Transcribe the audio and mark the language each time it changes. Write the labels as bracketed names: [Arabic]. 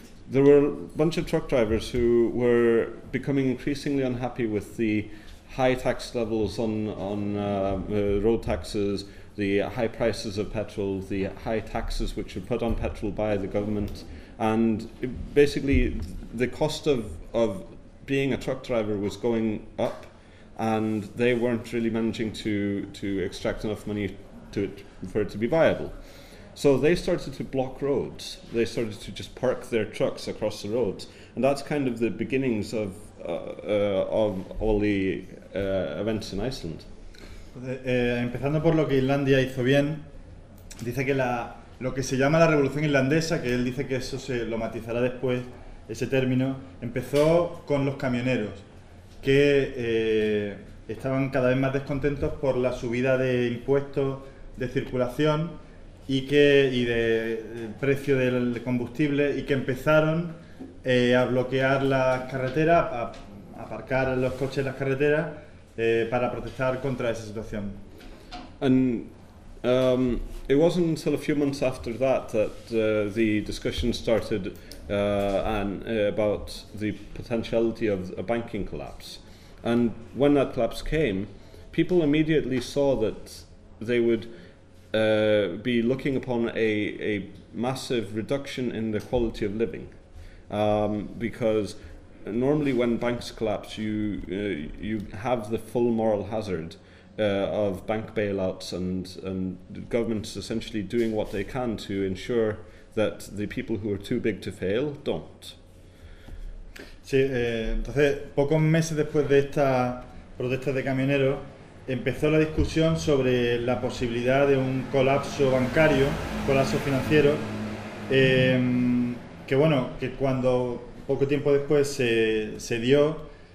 [English] There were a bunch of truck drivers who were becoming increasingly unhappy with the high tax levels on road taxes, the high prices of petrol, the high taxes which are put on petrol by the government, and basically the cost of being a truck driver was going up, and they weren't really managing to extract enough money for it to be viable. So they started to block roads. They started to just park their trucks across the roads. And that's kind of the beginnings of all the events in Iceland. [Spanish] Empezando por lo que Islandia hizo bien, dice que lo que se llama la revolución islandesa, que él dice que eso se lo matizará después, ese término, empezó con los camioneros, que estaban cada vez más descontentos por la subida de impuestos de circulación y de precio del combustible, y que empezaron a bloquear las carreteras, a aparcar los coches en las carreteras para protestar contra esa situación. [English] And it wasn't until a few months after that that the discussion started about the potentiality of a banking collapse. And when that collapse came, people immediately saw that they would be looking upon a massive reduction in the quality of living, because normally when banks collapse, you have the full moral hazard of bank bailouts and governments essentially doing what they can to ensure that the people who are too big to fail don't. [Spanish] Sí, entonces, pocos meses después de esta protesta de camioneros, empezó la discusión sobre la posibilidad de un colapso bancario, colapso financiero, que bueno, que cuando poco tiempo después se dio,